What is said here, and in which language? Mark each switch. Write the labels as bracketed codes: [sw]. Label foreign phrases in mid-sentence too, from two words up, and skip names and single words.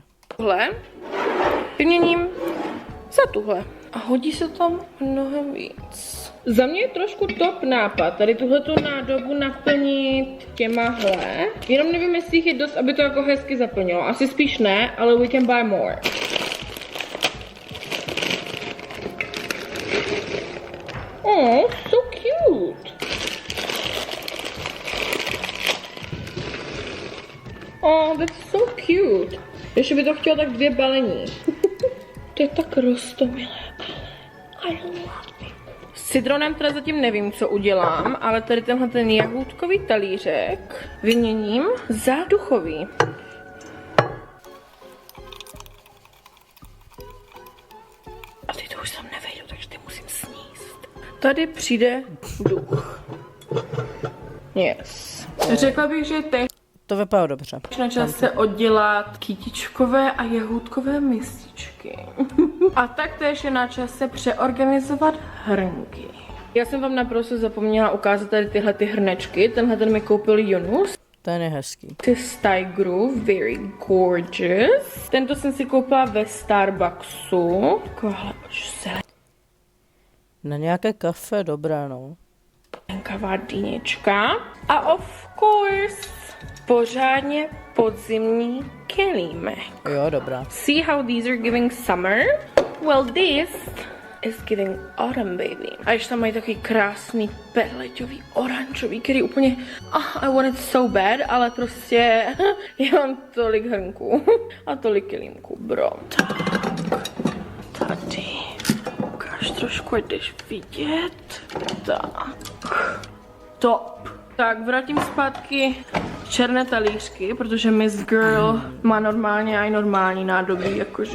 [cs] tuhle vyměním za tuhle. A hodí se tam mnohem víc. Za mě je trošku top nápad, tady tuhletu nádobu naplnit těmahle. Jenom nevím, jestli jich je dost, aby to jako hezky zaplnilo. Asi spíš ne, ale [en] we can buy more. Oh, so cute. Oh, that's so cute. [cs] Ještě by to chtělo tak 2 balení. To je tak roztomilé. [en] I love it. [cs] S citronem teda zatím nevím, co udělám, ale tady tenhle ten jahůdkový talířek vyměním za duchový. A ty to už tam nevejdu, takže ty musím sníst. Tady přijde duch. Yes. Řekla bych, že teď To vypadá dobře. na čase oddělat kytičkové a jahůdkové mističky. A taktéž je na čase přeorganizovat hrnky. Já jsem vám naprosto zapomněla ukázat tady tyhle ty hrnečky. Tenhle ten mi koupil Junus. Ten je hezký. Z Tigru, [en] very gorgeous. [cs] Tento jsem si koupila ve Starbucksu. Takováhle Na nějaké kafe dobré, no. zelenkavá dýnička. A [en] of course, [cs] pořádně podzimní kelímek. Jo, dobrá. [en] See how these are giving summer? Well, this is giving autumn, baby. [cs] A ještě tam mají takový krásný perleťový, oranžový, který úplně, [en] I want it so bad, [cs] ale prostě já mám tolik hrnků a tolik kelímků, bro. Tak, tady. Ukáž trošku, ať jdeš vidět. Tak. Top. Tak, vrátím zpátky černé talířky, protože Miss Girl má normálně i normální nádobí, jakože.